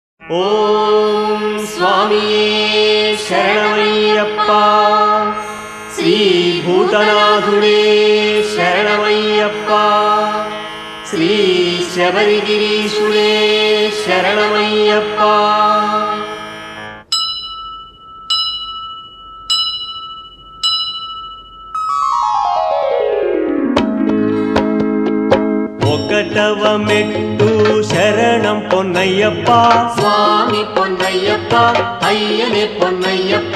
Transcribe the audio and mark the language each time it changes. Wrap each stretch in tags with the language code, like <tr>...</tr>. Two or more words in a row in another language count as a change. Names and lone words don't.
<te>ఓం స్వామియే శరణమయ్యప్ప. శ్రీ భూతనాథుడే శరణమయ్యప్ప. శ్రీ శబరిగిరీశుడే శరణమయ్యప్ప. ఒకటవ మెట్టు శరణం పొన్నయ్యప్ప. స్వామి పొన్నయ్యప్ప అయ్యనే పొన్నయ్యప్ప.</te>